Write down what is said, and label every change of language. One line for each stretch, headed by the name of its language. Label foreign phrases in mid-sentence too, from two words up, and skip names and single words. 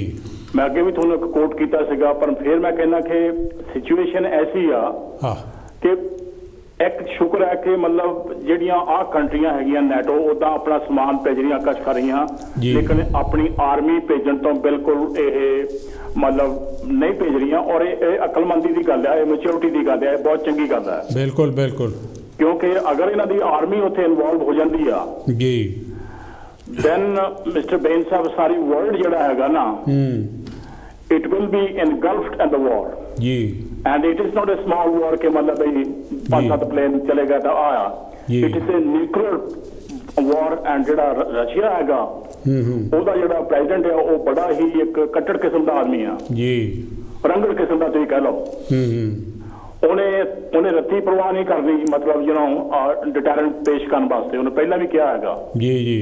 Punjabi: ਮੈਂ ਅੱਗੇ ਵੀ ਤੁਹਾਨੂੰ ਇੱਕ ਕੋਟ ਕੀਤਾ ਸੀਗਾ, ਪਰ ਫਿਰ ਮੈਂ ਕਹਿੰਦਾ ਕਿ ਸਿਚੁਏਸ਼ਨ ਐਸੀ ਆ ਕਿ ਇੱਕ ਸ਼ੁਕਰ ਹੈ ਕਿ ਮਤਲਬ ਜਿਹੜੀਆਂ ਆਹ ਕੰਟਰੀਆਂ ਹੈਗੀਆਂ ਨੈਟੋ ਉੱਦਾਂ ਆਪਣਾ ਸਮਾਨ ਭੇਜ ਰਹੀਆਂ, ਕਸ਼ ਕਰ ਰਹੀਆਂ, ਲੇਕਿਨ ਆਪਣੀ ਆਰਮੀ ਭੇਜਣ ਤੋਂ ਬਿਲਕੁਲ ਇਹ ਮਤਲਬ ਨਹੀਂ ਭੇਜ ਰਹੀਆਂ। ਔਰ ਇਹ ਅਕਲਮੰਦੀ ਦੀ ਗੱਲ ਹੈ, ਇਹ ਮੈਚੁਰਿਟੀ ਦੀ ਗੱਲ ਹੈ, ਇਹ ਬਹੁਤ ਚੰਗੀ ਗੱਲ ਹੈ। ਬਿਲਕੁਲ ਬਿਲਕੁਲ, ਕਿਉਂਕਿ ਅਗਰ ਇਹਨਾਂ ਦੀ ਆਰਮੀ ਉੱਥੇ ਇਨਵੋਲਵ ਹੋ ਜਾਂਦੀ ਆ ਜੀ,
English: then Mister
Punjabi: ਬੇਨ ਸਾਹਿਬ ਸਾਰੀ ਵਰਲਡ ਜਿਹੜਾ ਹੈਗਾ ਨਾ,
English: it will be engulfed in the war
Hindi: जी,
English: and it is not a small war
Hindi: के मतलब भाई 5-7 प्लेन चलेगा तो आया,
English: it is a nuclear war and
Punjabi: ਜਿਹੜਾ ਰਸ਼ੀਆ ਹੈਗਾ ਉਹਦਾ ਜਿਹੜਾ ਪ੍ਰੈਜ਼ੀਡੈਂਟ ਹੈ ਉਹ ਬੜਾ ਹੀ ਇੱਕ ਕੱਟੜ ਕਿਸਮ ਦਾ ਆਦਮੀ ਆ ਜੀ, ਰੰਗੜ ਕਿਸਮ ਦਾ ਤੁਸੀਂ ਕਹਿ ਲਓ। ਉਹਨੇ ਰੱਤੀ ਪਰਵਾਹ ਨਹੀਂ ਕਰਨੀ, ਮਤਲਬ
English: you know deterrent
Punjabi: ਪੇਸ਼ ਕਰਨ ਵਾਸਤੇ ਉਹਨੇ ਪਹਿਲਾਂ ਵੀ ਕਿਹਾ ਹੈਗਾ ਜੀ ਜੀ।